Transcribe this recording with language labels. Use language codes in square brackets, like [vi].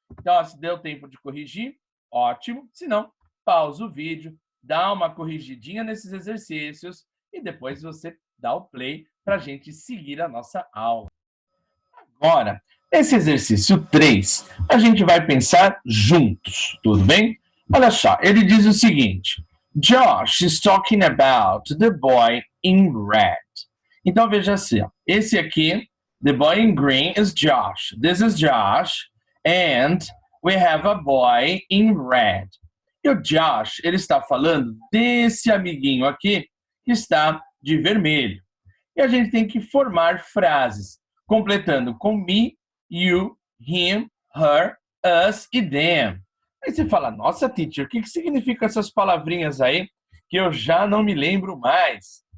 [pt] Então, se deu tempo de corrigir, ótimo. Se não, pausa o vídeo, dá uma corrigidinha nesses exercícios e depois você dá o play para a gente seguir a nossa aula. Agora, nesse exercício 3, a gente vai pensar juntos, tudo bem? Olha só, ele diz o seguinte: [en] Josh is talking about the boy in red. [pt] Então, veja assim, ó, esse aqui, [en] the boy in green is Josh. This is Josh, and we have a boy in red. [pt] E o Josh, ele está falando desse amiguinho aqui que está de vermelho. E a gente tem que formar frases, completando com me, you, him, her, us e them. Aí você fala, nossa, teacher, o que significam essas palavrinhas aí que eu já não me lembro mais?